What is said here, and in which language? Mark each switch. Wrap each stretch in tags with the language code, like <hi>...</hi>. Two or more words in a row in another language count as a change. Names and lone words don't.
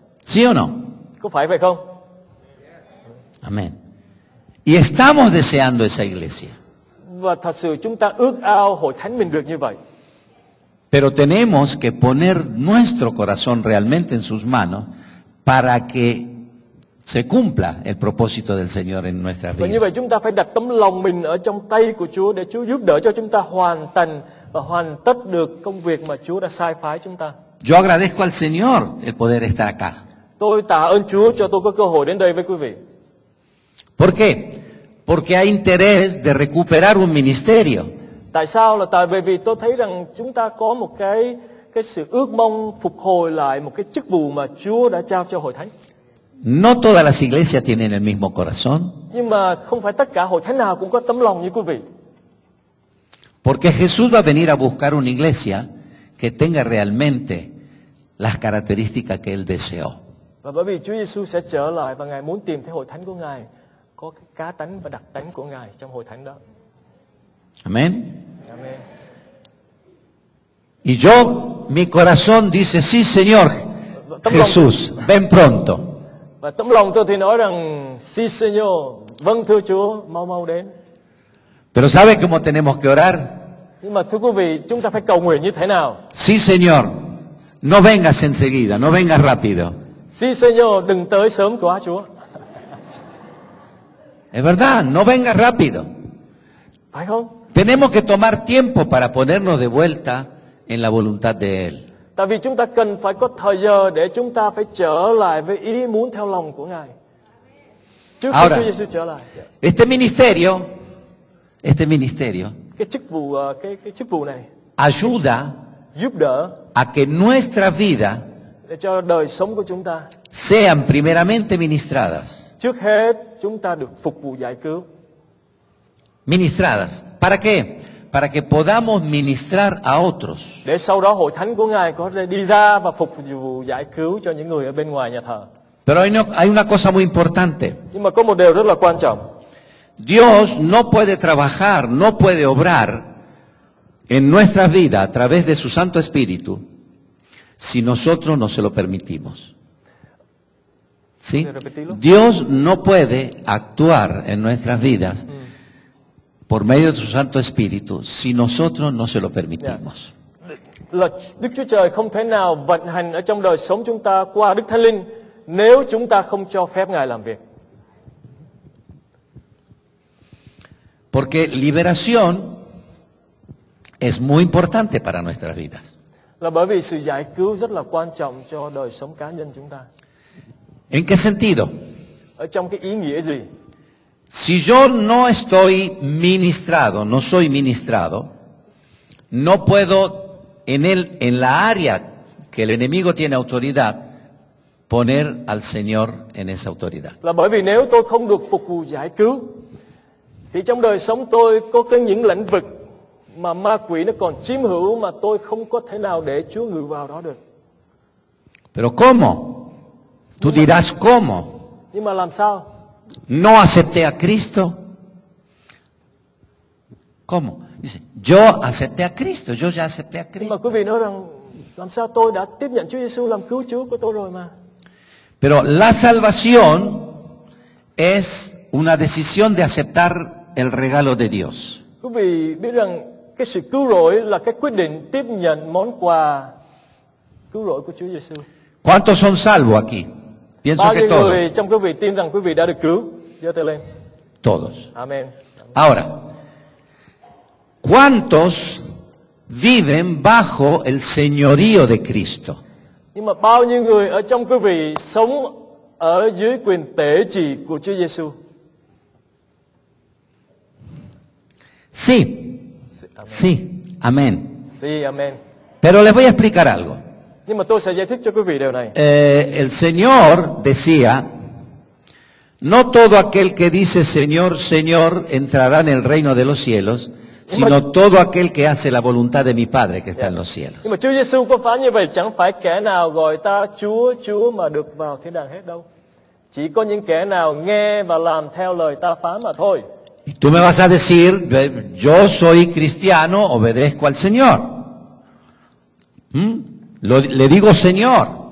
<es>¿Sí o no?</es> <vi>Có phải vậy không?</vi> <es>Amén. Y estamos deseando esa iglesia.</es> <vi>Và thật sự chúng ta ước ao hội thánh mình được như vậy.</vi> <es>Pero tenemos que poner nuestro corazón realmente en sus manos para que se cumpla el propósito del Señor en nuestras</es> <vi>Và như</vi> <es>vidas.</es> <vi>vậy chúng ta phải đặt tấm lòng mình ở trong tay của Chúa để Chúa giúp đỡ cho chúng ta hoàn thành và hoàn tất được công việc mà Chúa đã sai phái chúng ta.</vi> <es>Yo agradezco al Señor el poder estar acá.</es> <vi>Tôi tạ ơn Chúa cho tôi có cơ hội đến đây với quý vị.</vi> <es>¿Por qué? Porque hay interés de recuperar un ministerio.</es> <vi>Tại sao? Là tại vì tôi thấy rằng chúng ta có một cái sự ước mong phục hồi lại một cái chức vụ mà Chúa đã trao cho hội thánh.</vi> <es>No todas las iglesias tienen el mismo corazón.</es> <vi>Nhưng mà không phải tất cả hội thánh nào cũng có tấm lòng như quý vị.</vi> <es>Porque Jesús va a venir a buscar una iglesia que tenga realmente las características que Él deseó.</es> <vi>Và bởi vì Chúa Giêsu sẽ trở lại và Ngài muốn tìm thấy hội thánh của Ngài có cái cá tánh và đặc tánh của Ngài trong hội thánh đó.</vi> <es>Amén. Amen. Y yo, mi corazón dice, sí Señor, Jesús, ven pronto.</es> <vi>Và tấm lòng tôi thì nói rằng,</vi> <es>sí Señor,</es> <vi>vâng thưa Chúa, mau mau đến.</vi> <es>Pero ¿sabe cómo tenemos que orar?</es> <vi>Nhưng mà thưa quý vị, chúng ta phải cầu nguyện như thế nào?</vi> <es>Sí Señor, no vengas enseguida, no vengas rápido. Sí Señor,</es> <vi>đừng tới sớm quá Chúa.</vi> <es>Es verdad, no vengas rápido.</es> <vi>Phải không?</vi> <es>Tenemos que tomar tiempo para ponernos de vuelta en la voluntad de Él.</es> <vi>Tại vì chúng ta cần phải có thời giờ để chúng ta phải trở lại với ý muốn theo lòng của Ngài. Trước khi Chúa Giêsu trở lại.</vi> <es>Este ministerio</es> <vi>Cái chức vụ này</vi> <es>ayuda</es> <vi>giúp đỡ</vi> <es>a que nuestra vida</es> <vi>để cho đời sống của chúng ta</vi> <es>sean primeramente ministradas.</es> <vi>trước hết chúng ta được phục vụ giải cứu.</vi> <es>Ministradas. ¿Para qué? Para que podamos ministrar a otros.</es> <vi>Để sau đó hội thánh của Ngài có thể đi ra và phục vụ giải cứu cho những người ở bên ngoài nhà thờ.</vi> <es>Pero hay una cosa muy importante.</es> <vi>Nhưng mà có một điều rất là quan trọng.</vi> <es>Dios no puede trabajar, no puede obrar en nuestra vida a través de su Santo Espíritu si nosotros no se lo permitimos. ¿Sí? Dios no puede actuar en nuestras vidas por medio de su Santo Espíritu si nosotros no se lo permitimos.</es> <vi>Là Đức Chúa Trời không thể nào vận hành ở trong đời sống chúng ta qua Đức Thánh Linh nếu chúng ta không cho phép Ngài làm việc.</vi> <es>Porque liberación es muy importante para nuestras vidas.</es> <vi>Là bởi vì sự giải cứu rất là quan trọng cho đời sống cá nhân chúng ta.</vi> <es>¿En qué sentido?</es> <vi>Ở trong cái ý nghĩa gì?</vi> <es>Si yo no estoy ministrado, no soy ministrado, no puedo en la área que el enemigo tiene autoridad, poner al Señor en esa autoridad.</es> <vi>Là bởi vì nếu tôi không được phục vụ giải cứu, thì trong đời sống tôi có những lĩnh vực mà ma quỷ nó còn chiếm hữu mà tôi không có thể nào để Chúa ngự vào đó được.</vi> <es>Pero ¿cómo? Tú dirás ¿cómo?</es> <vi>Nhưng mà làm sao?</vi> <es>No acepté a Cristo. ¿Cómo? Dice, yo acepté a Cristo, yo ya acepté a</es> <vi>Nhưng mà</vi> <es>Cristo.</es> <vi>quý vị nói rằng làm sao tôi đã tiếp nhận Chúa Giêsu làm cứu Chúa của tôi rồi mà.</vi> <es>Pero la salvación es una decisión de aceptar el regalo de Dios.</es> <vi>Quý vị biết rằng cái sự cứu rỗi là cái quyết định tiếp nhận món quà cứu rỗi của Chúa Giêsu.</vi> <es>¿Cuántos son salvos aquí? Pienso</es> <vi>Bao</vi> <es>que</es> <vi>nhiêu</vi> <es>todos.</es> <vi>người trong quý vị tin rằng quý vị đã được cứu? Giơ tay lên.</vi> <es>Todos. Amen. Ahora, ¿cuántos viven bajo el señorío de Cristo?</es> <vi>Nhưng mà bao nhiêu người ở trong quý vị sống ở dưới quyền tể trị của Chúa Giêsu?</vi> <es>Sí, sí, amén. Sí, amen. Pero les voy a explicar algo.</es> <vi>Nhưng mà tôi sẽ giải thích cho quý vị điều này.</vi> <es>El Señor decía, no todo aquel que dice Señor, Señor, entrará en el reino de los cielos, sino todo aquel que hace la voluntad de mi Padre que está en los cielos.</es> <vi>Nhưng mà Chúa Giêsu có phán như vậy, chẳng phải kẻ nào gọi ta Chúa, Chúa mà được vào thiên đàng hết đâu. Chỉ có những kẻ nào nghe và làm theo lời ta phán mà thôi.</vi> <es>Y tú me vas a decir, yo soy cristiano, obedezco al Señor. Le digo Señor.</es>